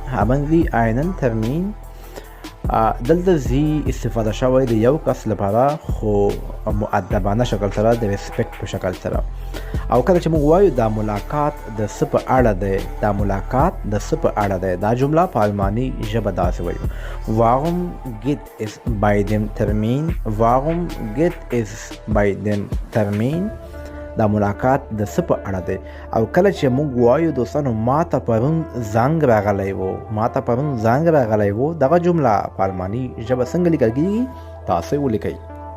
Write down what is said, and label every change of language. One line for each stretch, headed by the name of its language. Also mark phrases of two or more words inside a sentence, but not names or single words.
Pashto: دلته زی استفاده شوی د یو کس لپاره خو مؤدبانه شکل سره، د ریسپیکټ په شکل سره. او کله چې موږ وایو دا ملاقات د څه په اړه دی، دا جمله په الماني ژبه داسې وایو:
German: warum geht es bei dem Termin.
Pashto: دا ملاقات د څه په اړه دی. او کله چې موږ وایو دوستانو ماته پرون زنګ راغلی و، دغه جمله په الماني ژبه څنګه لیکل کیږي تاسو ولیکئ.